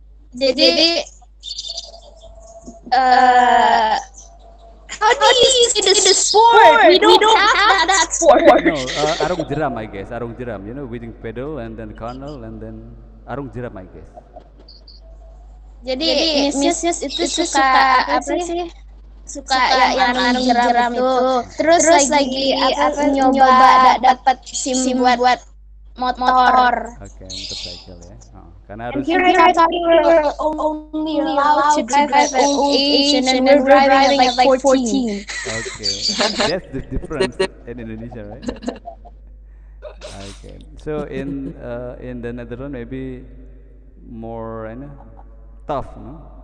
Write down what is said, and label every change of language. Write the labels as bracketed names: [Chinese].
[English] Jadi uh, how do you say the sport? We don't have that sport. No, arung jeram I guess. Arung jeram, you know, wedding pedal and then carnal and then arung jeram I guess. [Indonesian] Jadi Miss itu suka apa sih? Suka yang arung jeram itu. Terus lagi apa nyoba dapat SIM buat motor. Oke, motorcycle ya. Karena [English] And here I thought we were only allowed to drive at old age, and then we're driving at like 14. okay. That's the difference in Indonesia, right? Okay. So in the Netherlands maybe more tough, no?